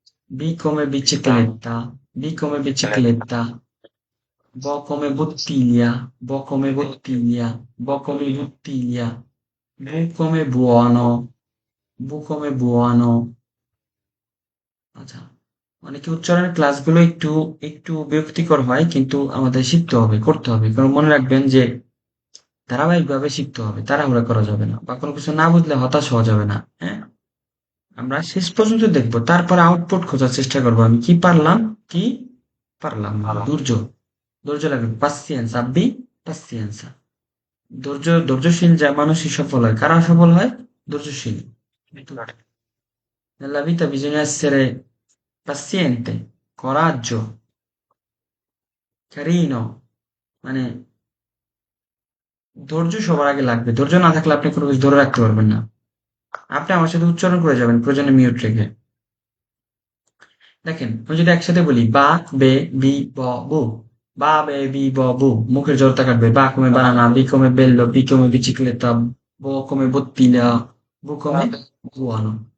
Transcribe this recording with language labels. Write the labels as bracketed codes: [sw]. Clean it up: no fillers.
[it] B come bicicletta, B come bicicletta. Bo come bottiglia, bo come bottiglia, bo come bottiglia. Bu come buono, bu come buono। [bn] আচ্ছা, অনেকে উচ্চারণের ক্লাসগুলো একটু একটু বিরক্তিকর হয়, কিন্তু আমাদের শিখতে হবে, করতে হবে। কারণ মনে রাখবেন যে ধারাবাহিকভাবে শিখতে হবে, তাড়াহুড়া করা যাবে না, বা কোনো কিছু না বুঝলে হতাশ হওয়া যাবে না। হ্যাঁ, আমরা শেষ পর্যন্ত দেখবো, তারপর আউটপুট খোঁজার চেষ্টা করবো, আমি কি পারলাম, কি পারলাম না। ধৈর্য, ধৈর্য লাগবে। পাসিয়েন্স, [it] আব্বি পাসিয়েন্সা। [bn] ধৈর্যশীল যা মানুষই সফল হয়। কারা সফল হয়? ধৈর্যশীল। কিন্তু [it] nella vita bisogna essere paziente, coraggio, carino, [bn] মানে ধৈর্য সবার আগে লাগবে। ধৈর্য না থাকলে আপনি কোনো কিছু ধরে রাখতে পারবেন না। আপনি আমার সাথে উচ্চারণ করে যাবেন প্রয়োজনে মিউট রেখে। দেখেন, আমি যদি একসাথে বলি বা বে বি ব বু, বা বে বি ব বু, মুখের জড়তা কাটবে। [it] বা come banana, বি come bello, বি come bicicletta, ব come bottiglia, বু come buono।